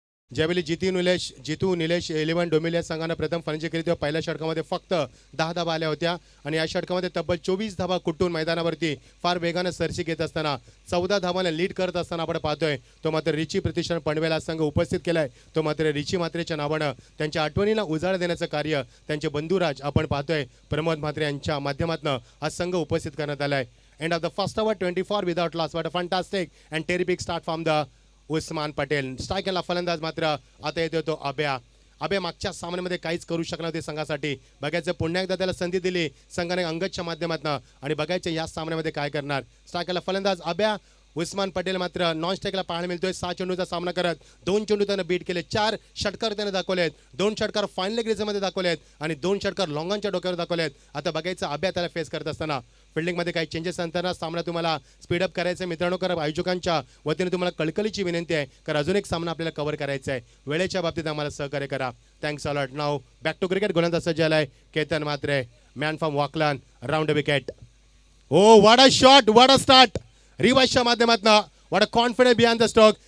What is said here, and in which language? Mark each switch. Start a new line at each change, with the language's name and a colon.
Marathi: ज्यावेळी जितू निलेश 11 डोंबिवली या संघानं प्रथम फलंदाजी केली तेव्हा पहिल्या षटकामध्ये फक्त 10 धावा आल्या होत्या आणि या षटकामध्ये तब्बल 24 धावा कुटून मैदानावरती फार वेगानं सरशी घेत असताना 14 धावांना लीड करत असताना आपण पाहतोय तो मात्र रिची प्रतिष्ठान पनवेल हा संघ उपस्थित केलाय. तो मात्र रिची म्हात्रेच्या नावानं त्यांच्या आठवणीला उजाळ देण्याचं कार्य त्यांचे बंधुराज आपण पाहतोय प्रमोद म्हात्रे यांच्या माध्यमातून हा संघ उपस्थित करण्यात आलाय.
English: End of the first over 24 without loss. What a fantastic and terrific start from the Usman Patel.
Marathi: स्ट्रायकरला फलंदाज मात्र आता येतो तो अभ्या. अभ्या मागच्या सामन्यामध्ये काहीच करू शकला नव्हते संघासाठी. बघायचं पुन्हा एकदा त्याला संधी दिली संघाने अंगदच्या माध्यमातून आणि बघायचं या सामन्यामध्ये काय करणार. स्ट्रायकरला फलंदाज अभ्या. उस्मान पटेल मात्र नॉन स्ट्राईकला पाहायला मिळतोय. 6 चेंडूचा सामना करत 2 चेंडू त्यानं बीट केले. 4 षटकार त्याने दाखवलेत. 2 षटकार फायनल ग्रेजमध्ये दाखवलेत आणि 2 षटकार लॉंगॉनच्या डोक्यावर दाखवलेत. आता बघायचं अभ्या त्याला फेस करत असताना फिल्डिंगमध्ये काही चेंजेस नंतर सामना तुम्हाला स्पीडअप करायचा आहे मित्रांनो. कारण आयोजकांच्या वतीने तुम्हाला कळकळीची विनंती आहे कारण अजून एक सामना आपल्याला कव्हर करायचा आहे. वेळेच्या बाबतीत आम्हाला सहकार्य करा.
English: Thanks a lot. Now back to cricket.
Marathi: गोलंदाज सज्ज झालाय Ketan Mhatre.
English: Man from Waklan. Round wicket. Oh what a shot. What a start.
Marathi: रिवाजच्या माध्यमातून
English: what a confidence behind the stroke.